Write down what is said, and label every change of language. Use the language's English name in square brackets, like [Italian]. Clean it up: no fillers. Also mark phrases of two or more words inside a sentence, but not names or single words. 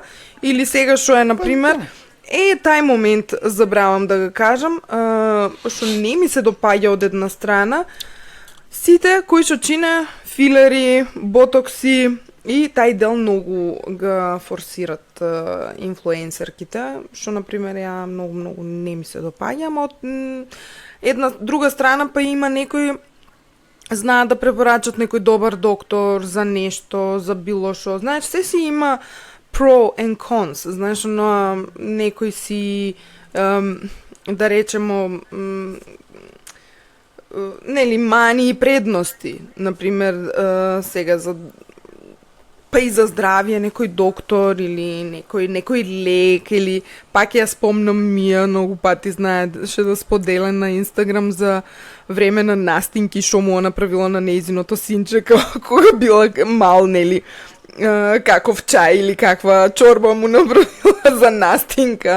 [Macedonian] Или сега што е, например, тај момент забравам да го кажам, што не ми се допаѓа од една страна, сите кои што чине филери, ботокси и тај дел многу го форсират инфлуенсерките, што например ја многу не ми се допаѓа, ама од една друга страна па има некои знаат да препорачат некој добар доктор за нешто, за било што. Знаеш, се си има [English] pro and cons, [Macedonian] знаеш, но некои си да речемо нели мани и предности, например сега за па и за здравје некој доктор или некој лек или пак ја спомнам Мија многу пати знаеше да споделя на Инстаграм за време на настинки што му направила на нејзиното синче кога била мал, нели, каков чај или каква чорба му направила за настинка.